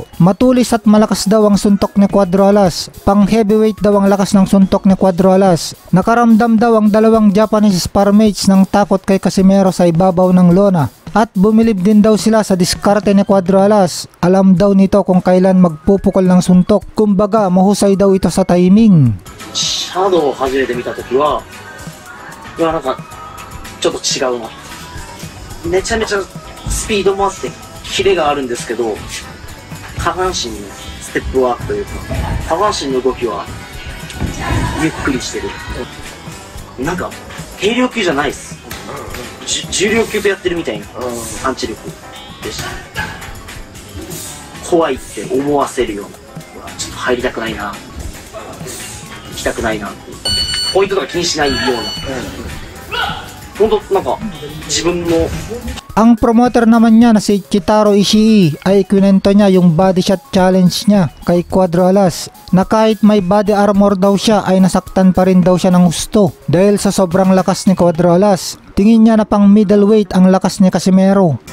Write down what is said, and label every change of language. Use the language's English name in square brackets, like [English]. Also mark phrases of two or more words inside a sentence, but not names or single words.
[Filipino] Matulis at malakas daw ang suntok ni Cuadro Alas. Pang heavyweight daw ang lakas ng suntok ni Cuadro Alas. Nakaramdam daw ang dalawang [English] Japanese sparmates [Filipino] ng takot kay Casimero sa ibabaw ng lona. At bumilib din daw sila sa diskarte ni Cuadro Alas. Alam daw nito kung kailan magpupukol ng suntok. Kumbaga, mahusay daw ito sa timing. [Japanese] Shadow を初めて見たときは、なんかちょっと違うな。めちゃめちゃスピードもあってキレがあるんですけど、下半身のステップワークというか、下半身の動きはゆっくりしてる。なんか軽量級じゃないです。重量級とやってるみたいなパンチ力でした。怖いって思わせるような、ちょっと入りたくないな、行きたくないなって、ポイントとか気にしないような、本当なんか自分の。 [Filipino] Ang promoter naman niya na si Chitaro Ishii ay kwento niya yung [English] body shot challenge [Filipino] niya kay Cuadro Alas na kahit may [English] body armor [Filipino] daw siya ay nasaktan pa rin daw siya ng gusto dahil sa sobrang lakas ni Cuadro Alas. Tingin niya na pang middleweight ang lakas ni Casimero.